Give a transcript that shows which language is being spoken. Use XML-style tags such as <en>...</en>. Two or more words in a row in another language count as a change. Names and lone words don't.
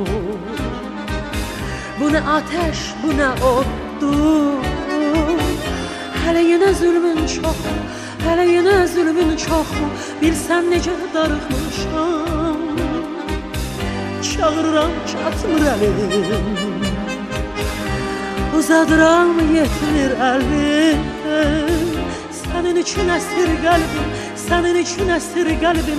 <tr>Bu ne ateş, bu ne ottur. Hele yine zulmün çok, hele yine zulmün çok mu?</tr> <az>Bilsen necə darıxmışam, çağırıram çatmır əlim, uzadıram yetmir əlim. Sənin üçün əsir qəlbim, sənin üçün əsir qəlbim.</az>